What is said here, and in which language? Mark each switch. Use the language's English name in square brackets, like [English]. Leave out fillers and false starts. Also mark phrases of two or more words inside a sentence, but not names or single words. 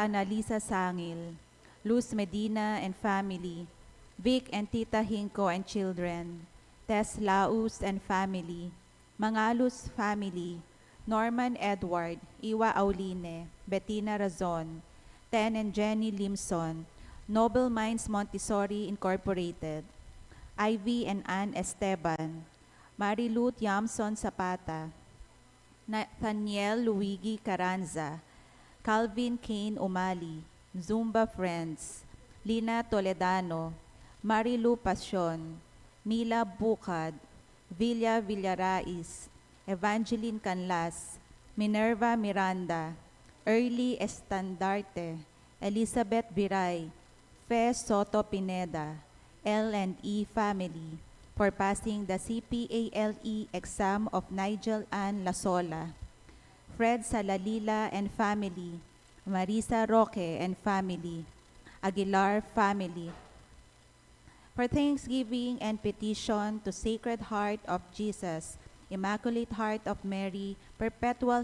[English] Annalisa Sangil, Luz Medina and family, Vic and Tita Hinco and children, Tess Laus and family, Mangalus family, Norman Edward, Iwa Auline, Bettina Razon, Ten and Jenny Limson, Noble Minds Montessori Incorporated, Ivy and Ann Esteban, Marilut Yamson Zapata, Nathaniel Luigi Carranza, Calvin Kane Umali, Zumba Friends, Lina Toledano, Marilu Pasyon, Mila Bukad, Villa Villarais, Evangeline Canlas, Minerva Miranda, Early Estandarte, Elizabeth Viray, Fe Soto Pineda, L&E family, for passing the CPALE exam of Nigel Ann Lasola, Fred Salalila and family, Marisa Roque and family, Aguilar family, for thanksgiving and petition to Sacred Heart of Jesus, Immaculate Heart of Mary, perpetual